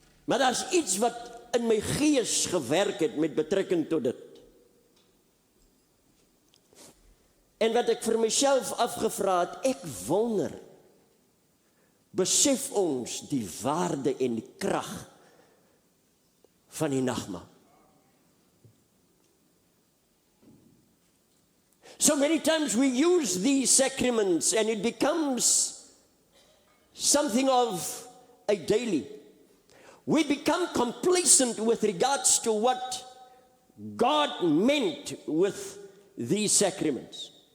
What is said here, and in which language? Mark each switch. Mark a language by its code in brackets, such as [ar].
[af] Maar daar's iets wat in my gees gewerk het met betrekking tot dit. En wat ek vir myself afgevra het, ek wonder, besef ons die waarde en die krag van die nagmaal? [en] So many times we use these sacraments and it becomes something of a daily. We become complacent with regards to what God meant with these sacraments.